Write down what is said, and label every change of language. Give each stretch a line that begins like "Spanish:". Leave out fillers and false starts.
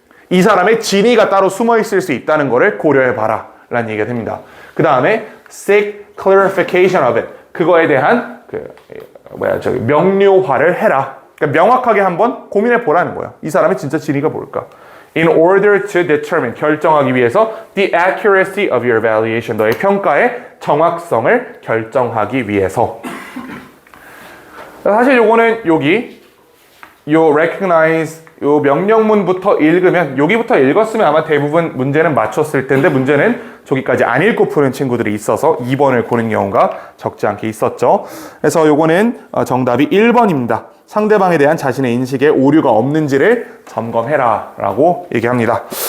Korean: 이 사람의 진위가 따로 숨어 있을 수 있다는 것을 고려해봐라 라는 얘기가 됩니다. 그 다음에
English: seek clarification of it.
Korean: 그거에 대한 명료화를 해라. 그러니까 명확하게 한번 고민해 보라는 거예요. 이 사람의 진짜 진위가 뭘까?
English: In order to determine,
Korean: 결정하기 위해서
English: the accuracy of your evaluation,
Korean: 너의 평가의 정확성을 결정하기 위해서. 사실 요거는 여기 요 recognize 요 명령문부터 읽으면 여기부터 읽었으면 아마 대부분 문제는 맞췄을 텐데 문제는 저기까지 안 읽고 푸는 친구들이 있어서 2번을 고른 경우가 적지 않게 있었죠. 그래서 요거는 정답이 1번입니다. 상대방에 대한 자신의 인식에 오류가 없는지를 점검해라 라고 얘기합니다.